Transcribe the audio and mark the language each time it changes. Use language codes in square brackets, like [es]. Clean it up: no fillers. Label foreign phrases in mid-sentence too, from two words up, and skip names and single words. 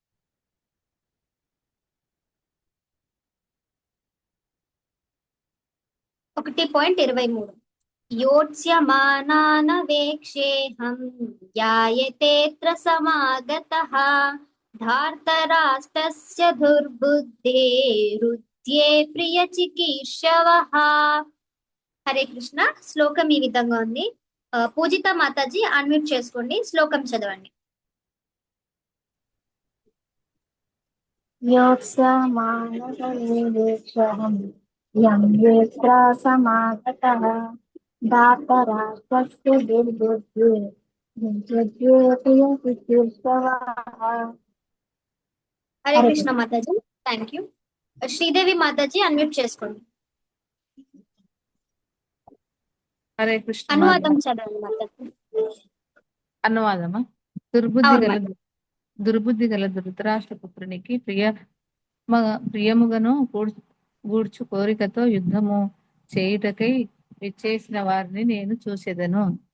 [sa] 1.23 योत्स्यमानानवेक्षेऽहं ध्यायतेऽत्र समागतः धार्तराष्ट्रस्य दुर्बुद्धेरुद्धे మధ్యే ప్రియ చికీర్షవః. [te] హరే కృష్ణ. శ్లోకం ఈ విధంగా ఉంది. పూజిత మాతాజీ అన్మ్యూట్ చేసుకోండి, శ్లోకం చదవండి. [sa] योत्समानसमेवेक्षहं यं वेत्रा समागतः दातराष्ट्रस्य दुर्बुद्धे विद्युद्योतयतितीर्षवः. [te] హరే కృష్ణ మాతాజీ, [en] thank you. [te] శ్రీదేవి మాతాజీ అన్మ్యూట్ చేసుకోండి, హరే కృష్ణ అనువాదం చదవండి మాతాజీ. అనువాదమా? దుర్బుద్ధి గల ధృతరాష్ట్ర పుత్రునికి ప్రియముగను గూడ్చు కోరికతో యుద్ధము చేయుటకై విచ్చేసిన వారిని నేను చూసేదను.